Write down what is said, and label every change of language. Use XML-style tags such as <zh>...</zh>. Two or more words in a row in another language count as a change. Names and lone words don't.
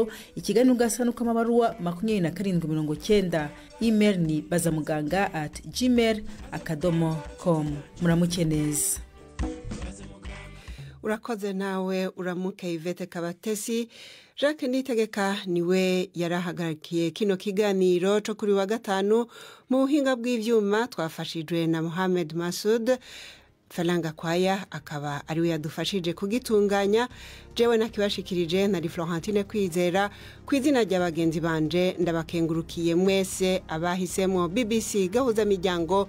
<rn>Ikiganiro gasanuka amabaruwa 2790. Email ni bazamuganga@gmail.com. Muramuke neza. Urakoze nawe uramuke Ivete Kabatesi. Jacques Nitegeka niwe yarahagarikiye kino kiganiro cyo kuri wa gatanu. Mu buhinga bw'ivyuma twafashijwe na Mohamed Masud. Falanga Kwaya akaba ari we yadufashije kugitunganya. Jewe nakibashikirije na Florentine Kwizera. Kwizina ry'abagenzi banje ndabakengurukiye mwese abahisemo BBC Gahuza Miryango.</rn>